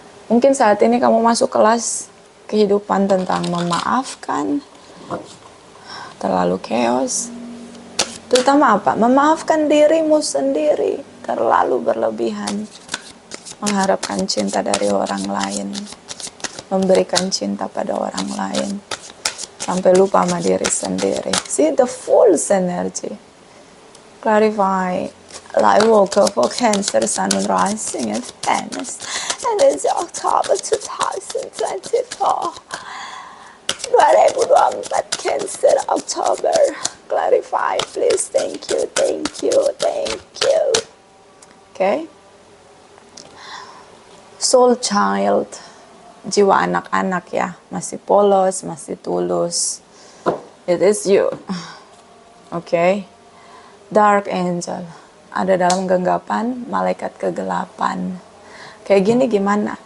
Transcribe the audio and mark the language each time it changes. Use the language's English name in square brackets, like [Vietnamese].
[Indonesian] Mungkin saat ini kamu masuk kelas kehidupan tentang memaafkan, terlalu chaos. Terutama apa? Memaafkan dirimu sendiri, terlalu berlebihan. Mengharapkan cinta dari orang lain, memberikan cinta pada orang lain, sampai lupa sama diri sendiri. [English] See the full energy. Clarify. I woke up for Cancer, Sun and Rising in Venus, and it's October 2024. 2024 Cancer, October. Clarify, please. Thank you, thank you, thank you. Okay. [Indonesian] Soul child, jiwa anak-anak ya, masih polos, masih tulus. [English] It is you. Okay. Dark angel, [Indonesian] ada dalam genggapan malaikat kegelapan. Kayak gini gimana?